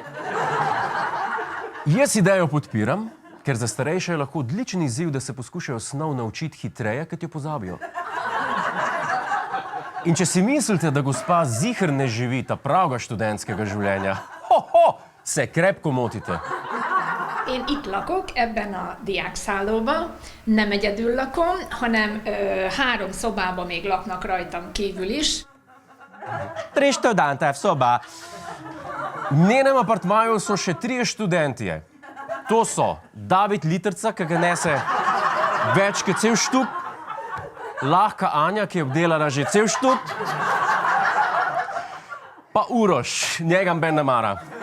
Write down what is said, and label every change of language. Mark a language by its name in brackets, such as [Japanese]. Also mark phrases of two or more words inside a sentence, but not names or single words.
[Slovenian] Jaz idejo podpiram, ker za starejše je lahko odličen izziv, da se poskušajo snov naučiti hitreje, kot jo pozabijo. In če si mislite, da gospa ziher ne živi ta pravega študentskega življenja, se krepko motite. [Hungarian] Én itt lakok, ebben a diákszállóban. Nem egyedül lakom, hanem 3 szobában még laknak rajtam kívül is. [Slovenian] 3 študente v soba. V njenem apartmaju so še 3 študentje. To so David Litrca, ki ga nese več kot cel štup, lahka Anja, ki je obdelala že cel štup, pa Uroš, njega ben ne mara.